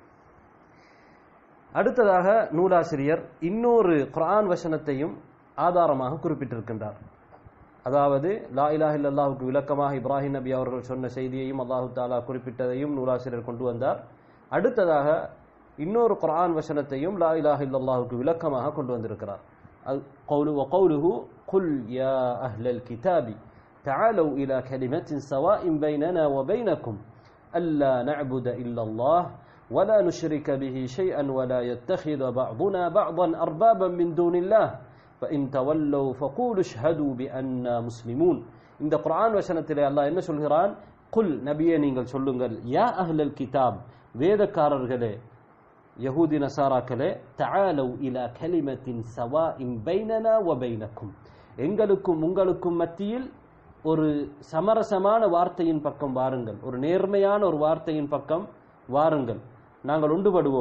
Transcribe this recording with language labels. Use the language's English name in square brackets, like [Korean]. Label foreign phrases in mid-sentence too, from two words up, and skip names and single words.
[Tamil] அடுத்ததாக நூலாசிரியர் இன்னொரு குர்ஆன் வசனத்தையும் ஆதாரமாக குறிப்பிட்டிருக்கின்றார். அதாவது [Arabic] لا إله إلا الله [Tamil] விளக்கமாக இப்ராஹிம் நபி அவர்கள் சொன்ன செய்தியையும் [Arabic] الله تعالى [Tamil] குறிப்பிட்டதையும் நூலாசிரியர் கொண்டு வந்தார். அடுத்ததாக இன்னொரு குர்ஆன் வசனத்தையும் [Arabic] لا إله إلا الله [Tamil] விளக்கமாக கொண்டு வந்திருக்கிறார். [Arabic] وقوله قل يا أهل الكتاب تعالوا إلى كلمة سواء بيننا وبينكم ألا نعبد إلا الله ولا نشرك به شيئا ولا يتخذ بعضنا بعضا أربابا من دون الله فإن تولوا فقولوا اشهدوا بأننا مسلمون. [Tamil] இந்த குர்ஆன் வசனத்திலே அல்லாஹ் என்ன சொல்கிறான்? குல், நபியே நீங்கள் சொல்லுங்கள், [Arabic] يا أهل الكتاب, [Tamil] வேதக்காரர்களே, யஹூதி நசாராக்களே, [Arabic] تعالوا إلى كلمة سواء بيننا وبينكم, [Tamil] எங்களுக்கும் உங்களுக்கும் மத்தியில் ஒரு சமரசமான வார்த்தையின் பக்கம் வாருங்கள், ஒரு நேர்மையான ஒரு வார்த்தையின் பக்கம் வாருங்கள், நாங்கள் ஒன்றுபடுவோம்.